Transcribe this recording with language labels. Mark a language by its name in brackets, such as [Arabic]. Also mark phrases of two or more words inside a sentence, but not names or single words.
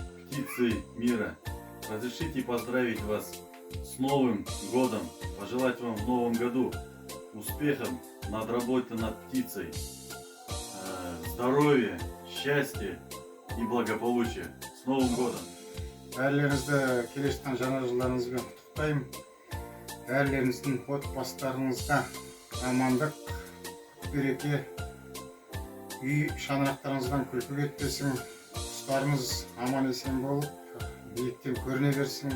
[Russian] птицы мира. Разрешите поздравить вас с Новым годом, пожелать вам в новом году успехов над работой над птицей, здоровья, счастья и благополучия. С Новым годом! [Kazakh] Бәрілеріңізді келе жатқан жаңа жылдарыңызбен құттықтаймын. Бәрілеріңіздің отбасыларыңызға амандық, береке, үй шаңырақтарыңыздан күлкі кетпесін, құстарыңыз аман есен болып, биіктен көріне берсін.